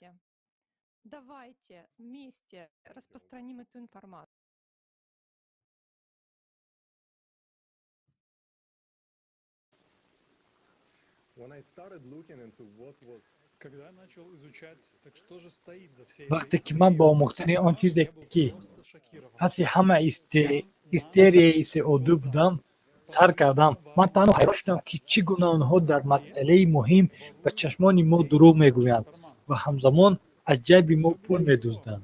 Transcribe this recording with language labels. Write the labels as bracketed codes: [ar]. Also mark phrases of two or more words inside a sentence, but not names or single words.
[ru] Давайте вместе распространим эту информацию. Когда я начал изучать, так что же стоит за всей [tg] вақте ки ман ба омӯхтани он чизе ки ҳаси ҳама истерияи CO2 будам сар кардам, ман танҳо ҳайрон шудам ки чӣ гуна онҳо дар масъалаи муҳим ба чашмони мо дурӯғ мегӯянд ва ҳамзамон аз ҷайби мо пул медузданд.